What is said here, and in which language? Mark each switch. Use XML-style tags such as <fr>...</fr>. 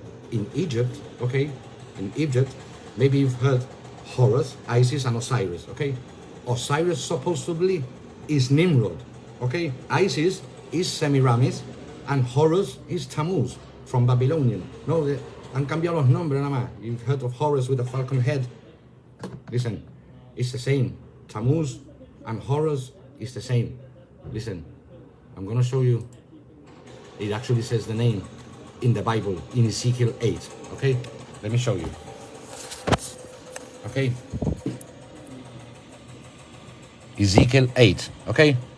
<en>In Egypt, maybe you've heard Horus, Isis, and Osiris, okay. Osiris supposedly is Nimrod, okay. Isis is Semiramis, and Horus is Tammuz from Babylonian.</en> <es>No, han cambiado los nombres nada más.</es> <en>You've heard of Horus with a falcon head. Listen, it's the same. Tammuz and Horus is the same. Listen, I'm gonna show you. It actually says the name in the Bible in Ezekiel 8. Okay, let me show you. Okay, Ezekiel 8. Okay.</en>